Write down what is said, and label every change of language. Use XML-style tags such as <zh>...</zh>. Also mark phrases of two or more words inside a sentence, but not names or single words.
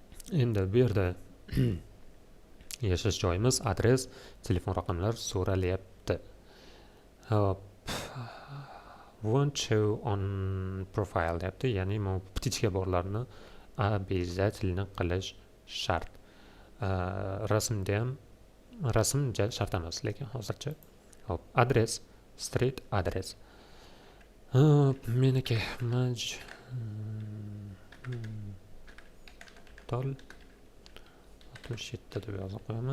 <uz>Endi bu yerda yashash joyimiz, adres, telefon raqamlar so'ralyapti. Hop,</uz> <en>won't show on profile</en> <uz>deyapti, ya'ni bu птичка borlarni обязательно qilish shart. Rasmda ham rasm shart emas, lekin hozircha. Hop, adres, street adres. Meniki tol 67 deb yozib qo'yaman.</uz>